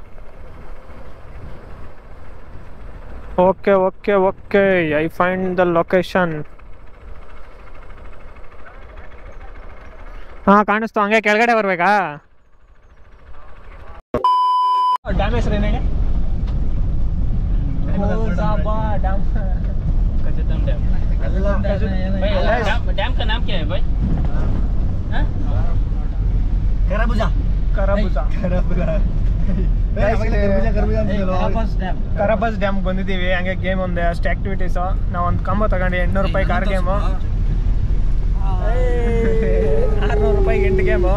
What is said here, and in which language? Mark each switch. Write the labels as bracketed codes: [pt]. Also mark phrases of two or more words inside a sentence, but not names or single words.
[en] okay I find the location. [kn] ಹಾಂ ಕಾಣಿಸ್ತು, ಹಂಗೆ ಕೆಳಗಡೆ ಬರ್ಬೇಕಾ? ಡ್ಯಾಮ್ ಹೆಸರು ಏನು ಹೇಳಿ? [hi] डैम का नाम क्या है भाई? [kn] ಕರಬಸ್ ಡ್ಯಾಮ್ ಬಂದಿದ್ದೀವಿ. ಹಂಗೆ ಗೇಮ್ ಒಂದು ಅಷ್ಟು ಆಕ್ಟಿವಿಟೀಸ್. ನಾವು ಒಂದು ಕಂಬ ತಗೊಂಡು 800 ರೂಪಾಯಿ [en] car game, [kn] 600 ರೂಪಾಯಿ 8 ಗೇಮು.